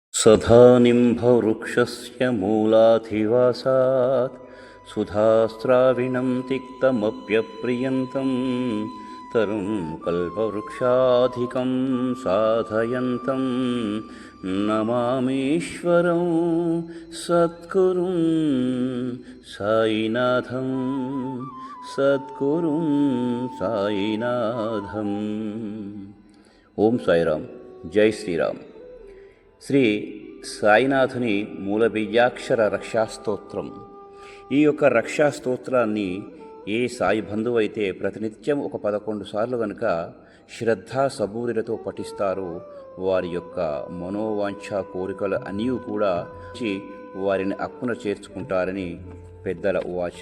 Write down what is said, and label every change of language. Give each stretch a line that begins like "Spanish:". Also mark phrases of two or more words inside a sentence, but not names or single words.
Sanskrit: सदा निम्बवृक्षस्य मूलाधिवासात् सुधास्राविणं तिक्तमप्यप्रियन्तं तरुं कल्पवृक्षाधिकं साधयन्तं नमामीश्वरं सद्गुरुं साईनाथं सद्गुरुं साईनाथं।
Telugu: ఓం సాయిరామ్, జై శ్రీరామ్. శ్రీ సాయినాథుని మూలబీజాక్షర రక్షాస్తోత్రం. ఈ యొక్క రక్షాస్తోత్రాన్ని ఏ సాయి బంధువు అయితే ప్రతినిత్యం ఒక 11 సార్లు కనుక శ్రద్ధా సబూరిలతో పఠిస్తారో వారి యొక్క మనోవాంఛ కోరికలు అన్నీ కూడా వారిని అక్కున చేర్చుకుంటారని పెద్దల ఉవాచ.